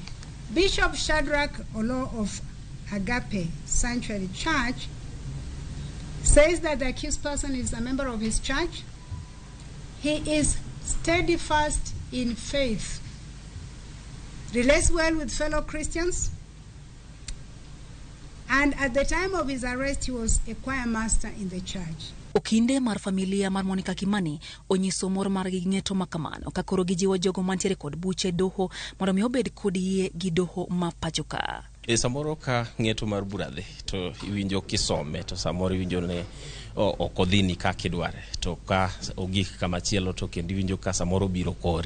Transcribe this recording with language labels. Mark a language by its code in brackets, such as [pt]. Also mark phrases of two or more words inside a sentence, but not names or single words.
[en] Bishop Shadrach Olo of Agape Sanctuary Church says that the accused person is a member of his church. He is steadfast in faith, relates well with fellow Christians, and at the time of his arrest, he was a choir master in the church. [luo] Okinde mar familia mar Monica Kimani onyiso mor mar ng'eto makamano ka koro gijiwo jogo mantiere kod buche doho mondo mi obed kod yie gi doho ma pachoka. Samoro ka ng'eto mar buradhe to iwinjo kisome to samoro iwinjo ne okodhini ka kidware to ka ogik kama chielo to kendo iwinjo ka samoro biro kori.